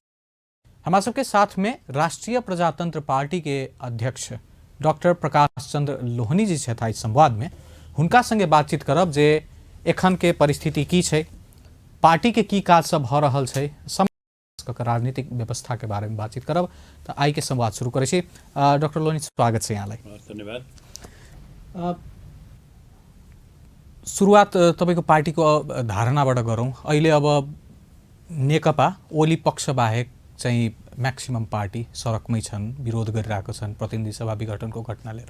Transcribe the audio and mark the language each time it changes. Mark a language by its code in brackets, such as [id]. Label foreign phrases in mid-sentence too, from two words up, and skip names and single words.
[mai] हमारा सबके साथ में राष्ट्रीय प्रजातंत्र पार्टी के अध्यक्ष डॉक्टर प्रकाश चंद्र लोहनी जी छथि संवाद में। हुनका संगे बातचीत करब जे एखन के परिस्थिति की छै, पार्टी के की काज सब भ रहल छै, राजनीतिक व्यवस्था के बारे में बातचीत करब। तो आई के संवाद शुरू करै छी। डॉक्टर लोहनी, स्वागत छै यहाँलाई। [ne] धन्यवाद। सुरुवात तपाईको पार्टीको धारणाबाट गरौँ। अहिले अब नेकपा ओली पक्ष बाहेक चाहिँ म्याक्सिमम पार्टी सडकमै छन्, विरोध गरिरहेको छन् प्रतिनिधि सभा विघटनको घटना लिएर।